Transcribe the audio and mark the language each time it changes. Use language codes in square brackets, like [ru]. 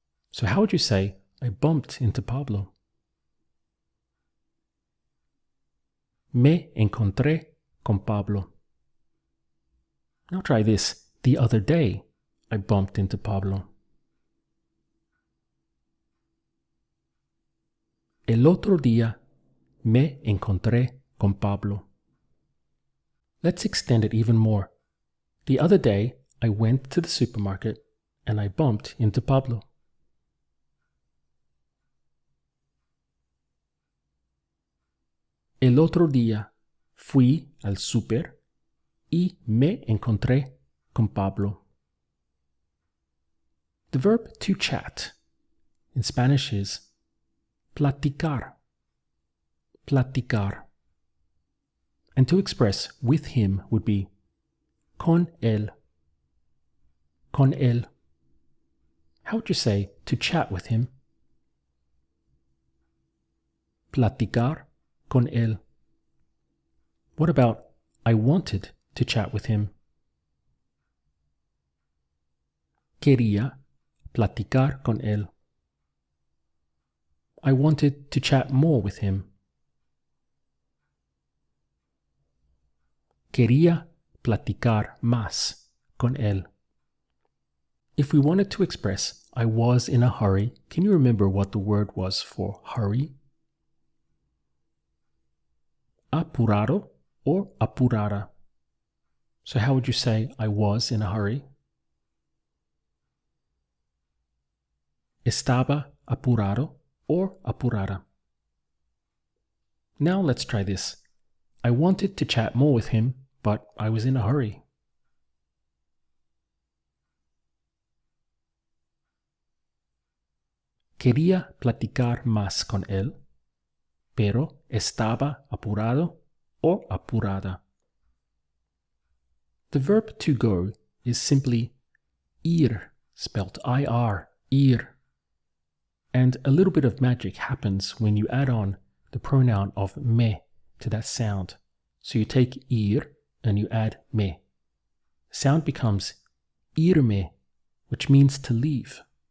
[en] So how would you say, I bumped into Pablo? [es] Me encontré con Pablo. [en] Now try this. The other day, I bumped into Pablo. [es] El otro día me encontré con Pablo. [en] Let's extend it even more. The other day, I went to the supermarket and I bumped into Pablo. [es] El otro día fui al súper y me encontré con Pablo. [en] The verb to chat in Spanish is platicar. Platicar. And to express with him would be [es] con él. Con él. [en] How would you say to chat with him? [es] Platicar con él. [en] What about I wanted to chat with him? [es] Quería platicar con él. [en] I wanted to chat more with him. [es] Quería platicar más con él. [en] If we wanted to express I was in a hurry, can you remember what the word was for hurry? [es] Apurado or apurada. [en] So how would you say I was in a hurry? [es] Estaba apurado or apurada. [en] Now let's try this. I wanted to chat more with him, but I was in a hurry. [es] Quería platicar más con él, pero estaba apurado o apurada. [en] The verb to go is simply ir, spelled I-R, ir. And a little bit of magic happens when you add on the pronoun of me to that sound. So you take ir and you add me. The sound becomes irme, which means to leave.